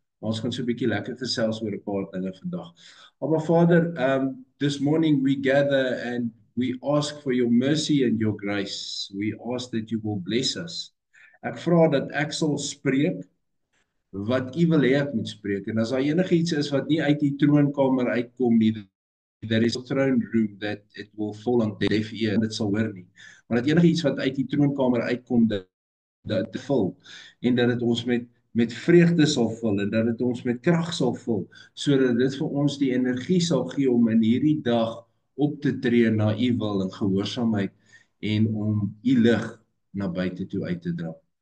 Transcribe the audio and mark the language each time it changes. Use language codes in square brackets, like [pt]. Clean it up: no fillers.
[af] Ons gaan so 'n bietjie lekker gesels oor 'n paar dinge vandag. [en] Maar Vader, this morning we gather and we ask for your mercy and your grace. We ask that you will bless us. [af] Ek vra dat ek sal spreek wat u wil hê ek moet spreek. En as daar enigiets is wat nie uit die troonkamer uitkom nie, [en] there is a throne room that it will fall on deaf ear [af] en dit sal hoor nie. Maar dat enigiets wat uit die troonkamer uitkom dat te vul en dat dit ons met vreugde sal vul en dat dit ons met krag sal vul sodat dit vir ons die energie sal gee om in hierdie dag op te tree na u wil in gehoorsaamheid en om u lig na buite toe uit te dra.